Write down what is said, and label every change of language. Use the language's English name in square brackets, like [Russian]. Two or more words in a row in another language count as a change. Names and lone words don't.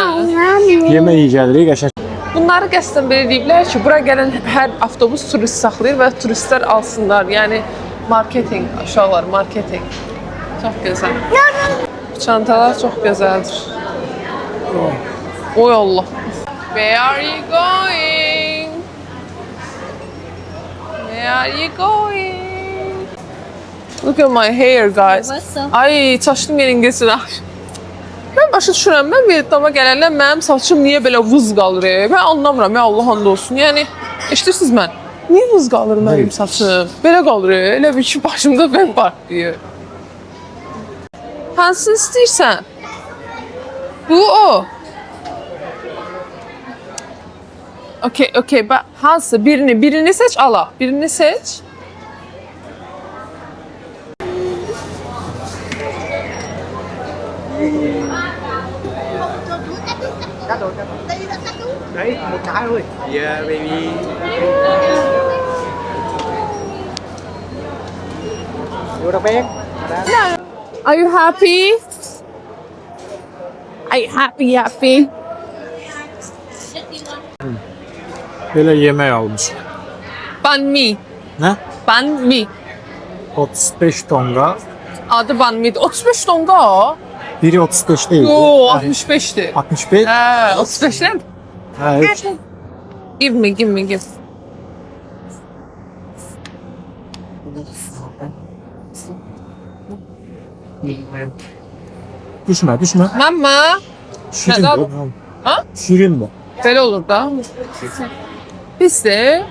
[Azerbaijani] Yemək iyi gəlir, qəşəng. Bunları qəsdən belə deyiblər ki, bura gələn hər avtobus turist saxlayır və turistlər alsınlar. Yəni marketinq, uşaqlar, marketinq. Çox gözəl. Çantalar çox gözəldir. Oy Allah. [English] Where are you going? Where are you going? Look at my hair, guys. [Azerbaijani] Ay, saçım yeringəsinə. Mən başa düşürəm, mən Vietnama gələndə mənim saçım niyə belə vız qalır? Mən anlamıram, ya Allah and olsun. Yəni, eşidirsiniz mən? Niyə vız qalır mənim saçım? Belə qalır, elə bir ki, başımda mən partlayır. Hansını istəyirsən? Bu o. Okey, bak hansı? Birini seç, ala. Birini seç. [Vietnamese] Đấy, một cái thôi. [English] Yeah, baby. [Vietnamese] Vô đâu bé. [English] Are you happy? Are you happy? [Azerbaijani] Belə yemək almış. [Vietnamese] Banh mi. [Azerbaijani] Nə? [Vietnamese] Banh mi. [Azerbaijani] 35 tonga. Adı [Vietnamese] banh mi. [Azerbaijani] 35 tonga o. [Turkish] Biri 35 değil. Yo, 65'ti. 65. [Azerbaijani] Hə, 35'dən. [Turkish] Evet. [English] Give me. [Turkish] Düşme. [Azerbaijani] Mama. Şirin Ne bu. Ha? Şirin bu. Belə olur da. Pisdir.